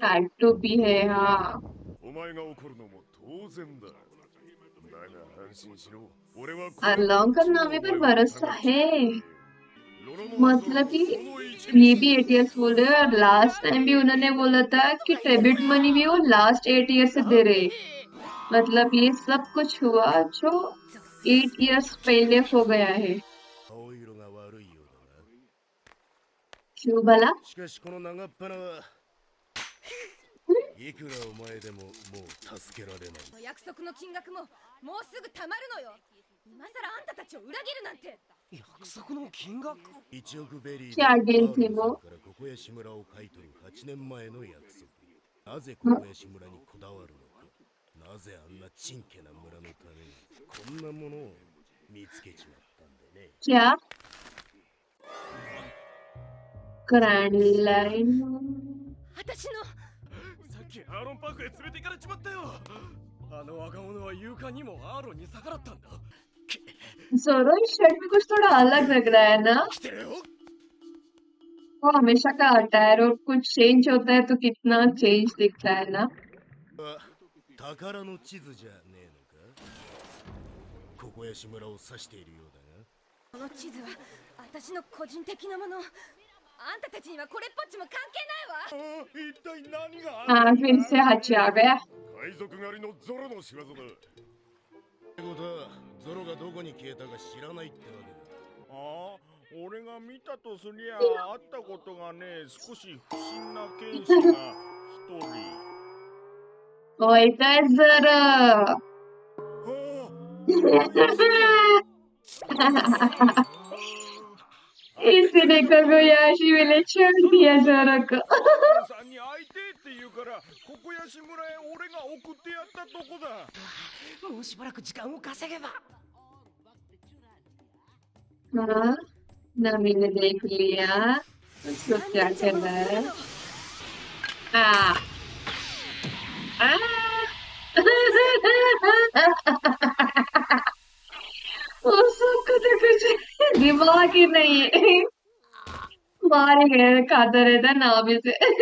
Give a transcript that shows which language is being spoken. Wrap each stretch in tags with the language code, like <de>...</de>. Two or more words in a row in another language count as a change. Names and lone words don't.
<hi>काटू भी है। हाँ,</hi> <ja>お前が怒るのも当然だだが安心しろ俺は</ja> <hi>अल्लाह का नामी पर भरोसा है।</hi> <ja>ロロの</ja> <hi>मतलब कि</hi> <ja>その一味</ja> <hi>ये भी 8 इयर्स बोल रहे हैं और</hi> <en>last time</en> <hi>भी उन्होंने बोला था कि</hi> <en>debit money</en> <hi>भी वो</hi> <en>last 8 year</en> <hi>से दे रहे। मतलब ये सब कुछ हुआ जो 8 इयर्स पहले हो गया है।</hi> <ja>顔色が悪いようだ</ja> <hi>क्यों भला?</hi> <ja>な。しかしこの長っ鼻はいくらお前でももう助けられない。約束の金額ももうすぐたまるのよ今さらあんたたちを裏切るなんて約束の金額 1億ベリーで</ja> <hi>क्या डील थी</hi> <ja>アーロン</ja> <hi>वो?</hi> <ja>さんからここやし村を買い取る8年前の約束。なぜここやし村にこだわるのか。なぜあんなちんけな村のためにこんなものを見つけちまったんでね。</ja> <hi>क्या ग्रैंड लाइन</hi> <ja>私のさっきアーロンパークへ連れて行かれちまったよ。あの若者は勇敢にもアーロンに逆らったんだ。</ja> <hi>जोरो इस शर्ट में कुछ थोड़ा अलग लग रहा है ना</hi> <ja>来てるよ。</ja> <hi>वो हमेशा का आता है और कुछ चेंज होता है तो कितना चेंज दिखता है ना</hi> <ja>宝の地図じゃねえのか。ここやし村を指しているようだが。この地図は私の個人的なもの。あんたたちにはこれっぽっちも関係ないわ。一体何が</ja> <hi>हाँ फिर से हच आ गया</hi> <ja>海賊狩りのゾロの仕業だ。ってことはゾロがどこに消えたか知らないってわけだ。ああ、俺が見たとすりゃあったことがね、少し不審な剣士が一人。</ja> <hi>ओए तो जोरो</hi> <ja>ああ、</ja> <hi>इसी ने कोकोयाशी में छोड़ दिया जोरो को</hi> <ja>さんに会いてえって言うから、ここやし村へ俺が送ってやったとこだ。もうしばらく時間を稼げば。</ja> <hi>हाँ नमी ने देख लिया उसको क्या कर रहा है आ आ उसको तो कुछ दिमाग ही नहीं है मार ही गए खाता रहता नाम से</hi>